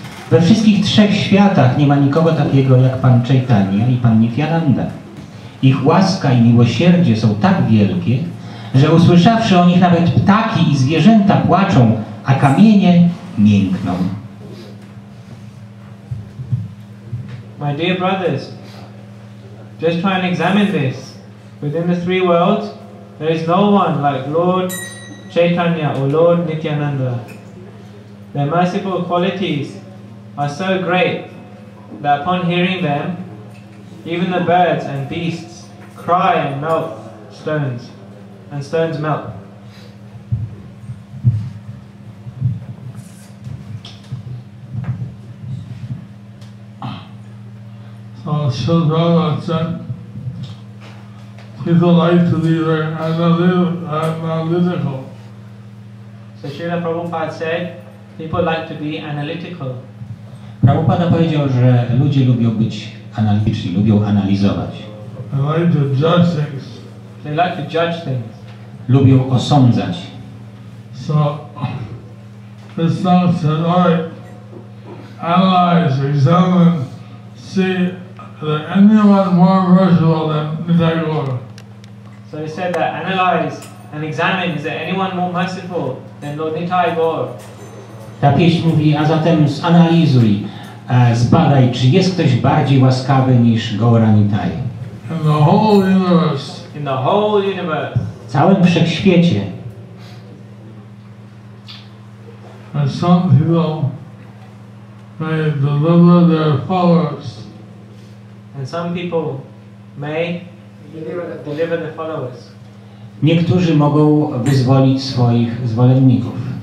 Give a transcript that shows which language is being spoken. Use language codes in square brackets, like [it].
[pl] We wszystkich trzech światach nie ma nikogo takiego jak Pan Chaitanya i Pan Nityananda. Ich łaska i miłosierdzie są tak wielkie, że usłyszawszy o nich nawet ptaki i zwierzęta płaczą, a kamienie miękną. [en] My dear brothers, just try and examine this. Within the three worlds, there is no one like Lord Chaitanya or Lord Nityananda. Their merciful qualities are so great that upon hearing them, even the birds and beasts cry and melt stones, and stones melt. So Srila said, people like to be very analytical. So Srila Prabhupada said, people like to be analytical. [pl] Prabhupada powiedział, że ludzie lubią być analityczni, lubią analizować. [en] They like to judge things. They like to judge things. [pl] Lubią osądzać. [en] So this song said, all right, analyze, examine, see that anyone more merciful than Nitai Gaur. So he said that analyze and examine, is there anyone more merciful than Lord Nitai Gaur? [pl] Ta pieśń mówi, a zatem zanalizuj, zbadaj, czy jest ktoś bardziej łaskawy niż Gaura Nitai. [en] In the whole universe. In the whole universe. [pl] W całym wszechświecie. [en] And some people may deliver their followers. And some people may deliver the followers. [pl] Niektórzy mogą wyzwolić swoich zwolenników.